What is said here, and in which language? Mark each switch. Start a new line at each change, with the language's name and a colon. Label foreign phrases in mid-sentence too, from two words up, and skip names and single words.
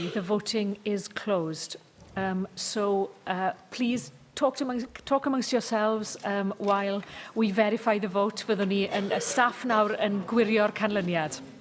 English: The voting is closed. Please talk amongst yourselves while we verify the vote.
Welsh: Fyddwn ni yn y staff nawr yn gwirio'r canlyniad.